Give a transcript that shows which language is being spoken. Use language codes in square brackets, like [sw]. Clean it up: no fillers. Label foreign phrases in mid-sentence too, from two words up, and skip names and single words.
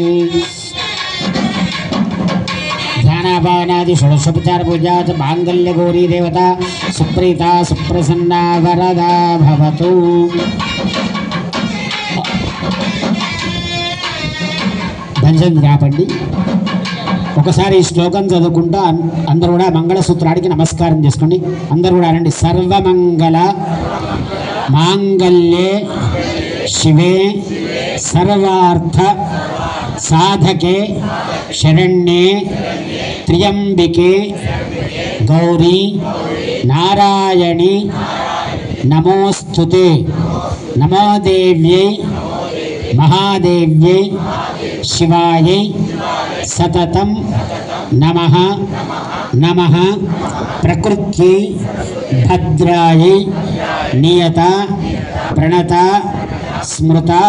[sa] ध्यानापानादि षोडशोपचार पूजा च मांगल्य गौरी देवता सुप्रीता सुप्रसन्ना वरदा भवतु। भंजन रापंडी [te] ఒకసారి ఈ శ్లోకం చదువుకుంటూ అందరూ కూడా మంగళసూత్రానికి నమస్కారం చేసుకోండి. అందరూ కూడా అనండి. [sa] సర్వమంగళ మాంగళ్యే శివే సర్వార్థ సాధకే శరణ్యే త్ర్యంబికే గౌరీ నారాయణి నమోస్తుతే నమో దేవ్యై महादेव्यै शिवायै सततं नमः नमः। प्रकृत्यै भद्रायै नियता प्रणता स्मृता।